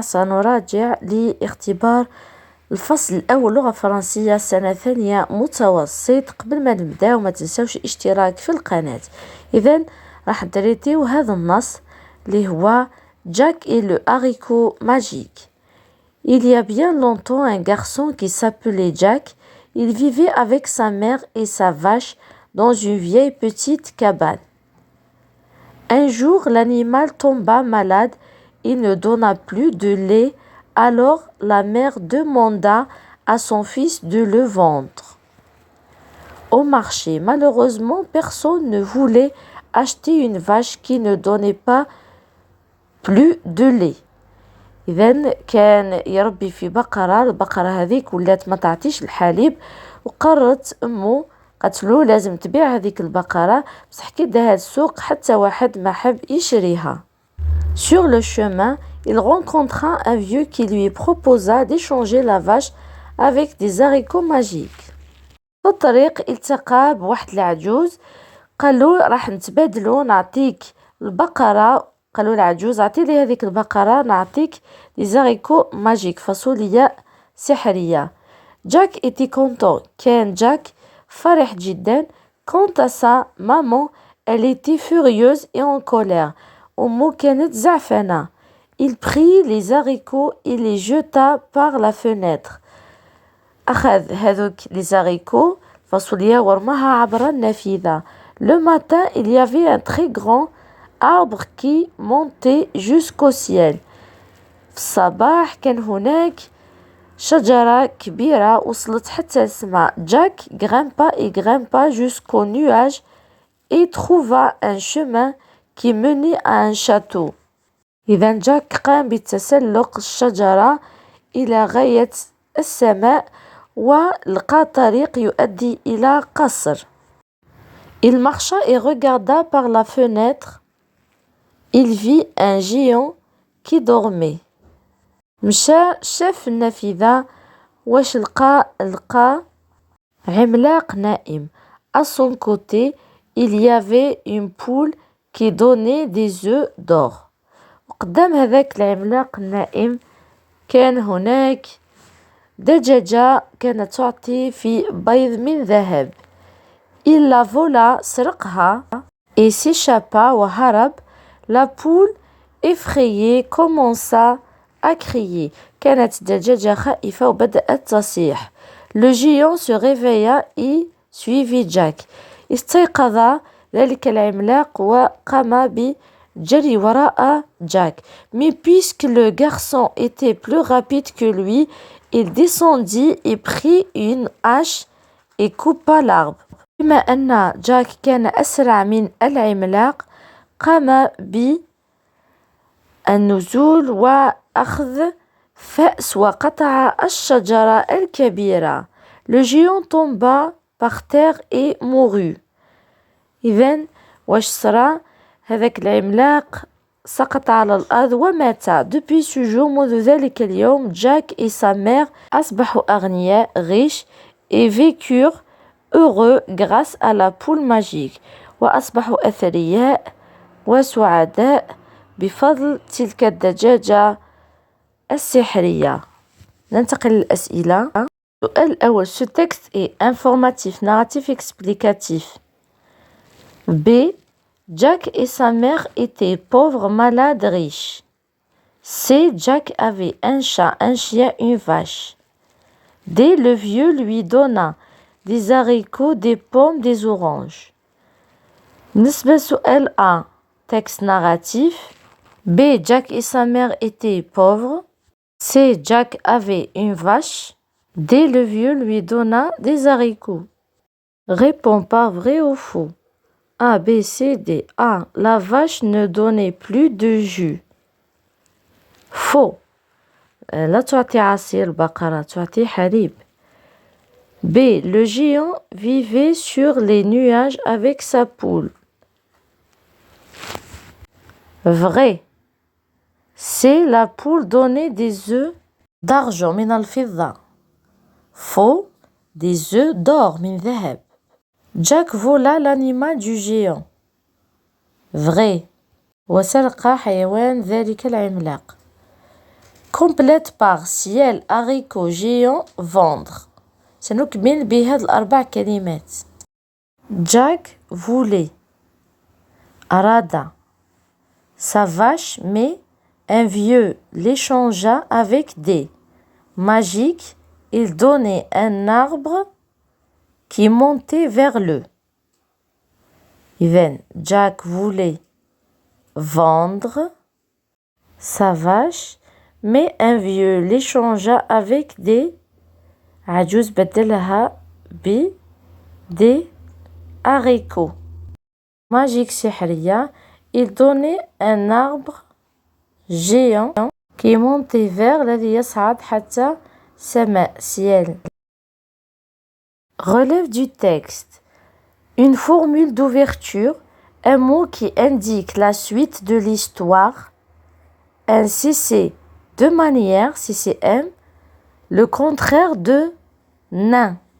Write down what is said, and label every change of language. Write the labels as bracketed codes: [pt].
[ar] سنراجع لاختبار الفصل الأول لغة فرنسية سنة ثانية متوسط. قبل ما نبداو ما تنساوش الاشتراك في القناة. إذن راح نتريتيو هذا النص اللي هو [fr] Jack et le haricot magique. Il y a bien longtemps un garçon qui s'appelait Jack. Il vivait avec sa mère et sa vache dans une vieille petite cabane. Un jour, l'animal tomba malade. Il ne donna plus de lait, alors la mère demanda à son fils de le vendre au marché. Malheureusement, personne ne voulait acheter une vache qui ne donnait pas plus de lait. [ar] إذن كان يربي في بقرة. البقرة هذيك ولات ما تعطيش الحليب، وقررت أمه قتلو لازم تبيع هذيك البقرة، بصح كي داها السوق حتى واحد ما حب يشريها. [fr] Sur le chemin, il rencontra un vieux qui lui proposa d'échanger la vache avec des haricots magiques. [ar] في الطريق التقى بواحد العجوز، قالو راح نتبادلو، نعطيك البقرة. قالو العجوز عطي لي هذيك البقرة نعطيك [fr] des haricots magiques، [ar] فاصولياء سحرية. [fr] Jack était content. [ar] كان جاك فرح جدا. [fr] Quant à sa maman, elle était furieuse et en colère. [ar] أمه كانت زعفانة. [fr] Il prit les haricots et les jeta par la fenêtre. [ar] أخذ هذوك [fr] les haricots [ar] فاصوليا ورماها عبر النافذة. [fr] Le matin, il y avait un très grand arbre qui montait jusqu'au ciel. [ar] في الصباح كان هناك شجرة كبيرة وصلت حتى السماء. [fr] Jack grimpa jusqu'au nuage et trouva un chemin qui menait à un château. [ar] إذا جاك قام بتسلق الشجرة إلى غاية السماء ولقى طريق يؤدي إلى قصر. [fr] Il marcha et regarda par la fenêtre. Il vit un géant qui dormait. [ar] مشى شاف النافذة واش لقى عملاق نائم. [fr] À son côté, il y avait une poule qui donnait des œufs d'or. [ar] وقدام هذاك العملاق النائم كان هناك دجاجة كانت تعطي في بيض من ذهب. [fr] Il la vola [ar] سرقها [fr] et s'échappa [ar] وهرب. [fr] La poule effrayée commença à crier. [ar] كانت الدجاجة خائفة وبدأت تصيح. [fr] Le géant se réveilla et suivit Jack. [ar] استيقظ ذلك العملاق وقام بجري وراء جاك. [fr] Mais puisque le garçon était plus rapide que lui, il descendit et prit une hache et coupa l'arbre. [ar] بما أن جاك كان أسرع من العملاق، قام بالنزول وأخذ فأس وقطع الشجرة الكبيرة. [fr] Le géant tomba par terre et mourut. [ar] إذن واش صرا؟ هذاك العملاق سقط على الأرض ومات. [fr] Depuis ce jour, [ar] منذ ذلك اليوم، [fr] Jack et sa mère [ar] أصبحوا أغنياء [fr] riches et vécurent heureux grâce à la poule magique. [ar] وأصبحوا أثرياء وسعداء بفضل تلك الدجاجة السحرية. ننتقل للأسئلة. السؤال الأول: [fr] Ce texte est informatif, narratif, explicatif. B. Jack et sa mère étaient pauvres, malades, riches. C. Jack avait un chat, un chien, une vache. D. Le vieux lui donna des haricots, des pommes, des oranges. [ar] بالنسبة للسؤال [fr] A. Texte narratif. B. Jack et sa mère étaient pauvres. C. Jack avait une vache. D. Le vieux lui donna des haricots. Réponds par vrai ou faux. A, B, C, D. A. La vache ne donnait plus de jus. Faux. [ar] لا تعطي عصير البقرة، تعطي حليب. [fr] B. Le géant vivait sur les nuages avec sa poule. Vrai. C. La poule donnait des œufs d'argent [ar] من الفضة. [fr] Faux. Des œufs d'or [ar] من ذهب. [fr] Jack vola l'animal du géant. Vrai. [ar] وسرق حيوان ذلك العملاق. [fr] complète par ciel, haricot, géant, vendre. [ar] سنكمل بهذه الأربع كلمات. [fr] Jack voulait. [ar] أراد. [fr] Sa vache, mais un vieux l'échangea avec des. Magique, il donnait un arbre qui montait vers le. إذن Jack voulait vendre sa vache, mais un vieux l'échangea avec des. [ar] عجوز بدلها ب [fr] des haricots. Magique [ar] سحرية, [fr] il donnait un arbre géant qui montait vers [ar] الذي يصعد حتى سماء [fr] ciel. Relève du texte. Une formule d'ouverture, un mot qui indique la suite de l'histoire, un CC de manière, CCM, le contraire de nain.